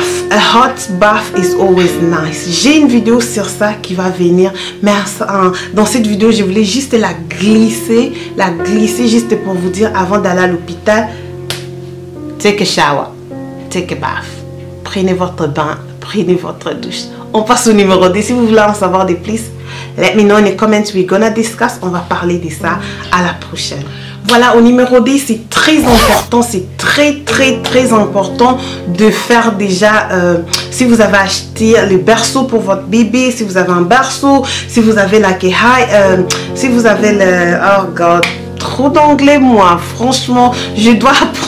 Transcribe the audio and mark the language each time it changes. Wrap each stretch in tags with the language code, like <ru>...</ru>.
<en>A hot bath is always nice.</en> <fr>J'ai une vidéo sur ça qui va venir. Mais dans cette vidéo, je voulais juste la glisser juste pour vous dire avant d'aller à l'hôpital.</fr> <en>Take a shower, take a bath.</en> <fr>Prenez votre bain, prenez votre douche. On passe au numéro 2. Si vous voulez en savoir de plus,</fr> <en>let me know in the comments. We're gonna discuss.</en> <fr>On va parler de ça à la prochaine. Voilà, au numéro 10, c'est très important, c'est très important de faire déjà, si vous avez acheté le berceau pour votre bébé, si vous avez un berceau, si vous avez la si vous avez le,</fr> <en>oh god,</en> <fr>trop d'anglais moi, franchement, je dois apprendre.</fr>